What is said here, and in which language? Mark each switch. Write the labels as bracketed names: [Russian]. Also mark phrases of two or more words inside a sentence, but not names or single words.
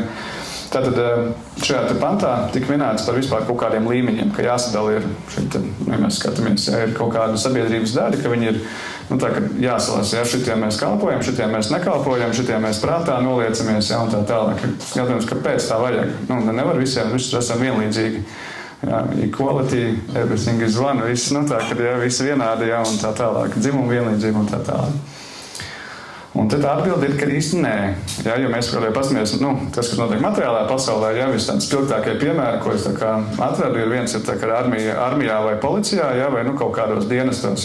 [Latvian] Tātad šajā pantā tika minēts par vispār kaut kādiem līmeņiem, ka jāsadala ir, ja mēs skatāmies, ir kaut kāda sabiedrības daļa, ka viņi ir, tā, ka jāsalas, šitie mēs kalpojam, šitie mēs nekalpojam, šitie mēs prātā noliecamies, un tā tālāk. Skatījums, kāpēc tā vajag. Nevar visiem, visus esam vienlīdzīgi. [English] Equality, everything is one, [Latvian] viss, tā, kad visi vienādi, un tā tālāk, dzimumu vienlīdzību un tā tālāk. Un tad tā atbilde ir, ka īsti nē. Jo mēs kaut kā paskatāmies, tas, kas notiek materiālajā pasaulē, visi tādi spilgtākie piemēri, ko es atradu, ir viens ir armijā vai policijā, vai kaut kādos dienestos.